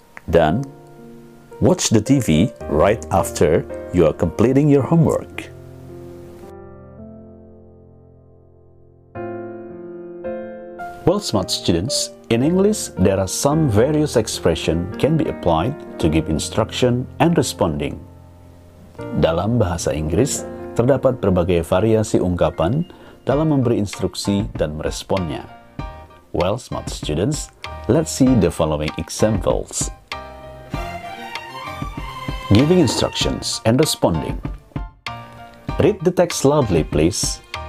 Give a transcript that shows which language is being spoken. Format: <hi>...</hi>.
<en>Dan watch the TV right after you are completing your homework. Well, smart students, in English there are some various expressions can be applied to give instruction and responding.</en> <id>Dalam bahasa Inggris, terdapat berbagai variasi ungkapan dalam memberi instruksi dan meresponnya.</id> <en>Well, smart students, let's see the following examples. Giving instructions and responding. Read the text loudly, please.</en>